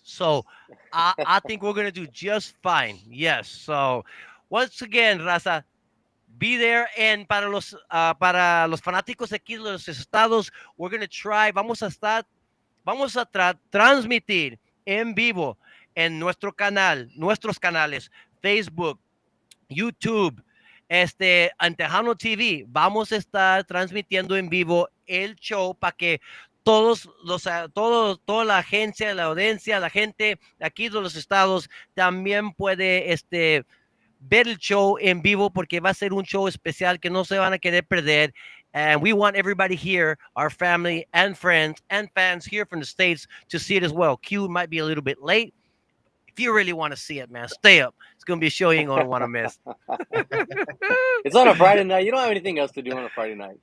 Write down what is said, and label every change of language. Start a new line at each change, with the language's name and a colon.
English: So I think we're gonna do just fine. Yes. So once again, Raza, be there.
Spanish: And para los fanáticos aquí de los estados,
English: we're gonna try.
Spanish: Vamos a transmitir en vivo en nuestros canales, Facebook, YouTube, en Tejano TV. Vamos a estar transmitiendo en vivo el show para que toda la agencia, la audiencia, la gente aquí de los estados también puede ver el show en vivo porque va a ser un show especial que no se van a querer perder.
English: And we want everybody here, our family and friends and fans here from the States, to see it as well. Q might be a little bit late. If you really want to see it, man, stay up. It's going to be a show you ain't going to want to miss. It's on a Friday night. You don't have anything else to do on a Friday night.